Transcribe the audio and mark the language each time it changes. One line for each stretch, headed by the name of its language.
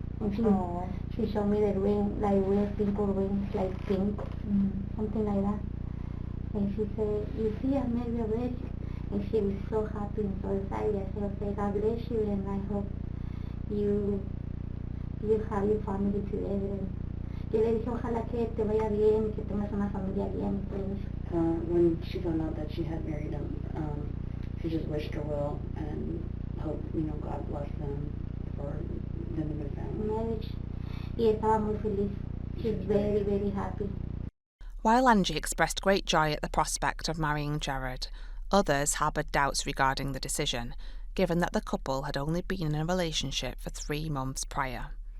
English: And she showed me the ring, like real simple rings, like pink, something like that. And she said, you see, I married already. And she was so happy and so excited. I said, okay, God bless you, and I hope you have your family together.
Spanish: Yo le dije, ojalá que te vaya bien, que tengas una familia bien, pues.
English: When she found out that she had married him, she just wished her well and hoped, you know, God bless them for them and their family. Marriage.
Spanish: Y estaba muy feliz.
English: She's very, very happy. While Anggy expressed great joy at the prospect of marrying Jared, others harboured doubts regarding the decision, given that the couple had only been in a relationship for 3 months prior.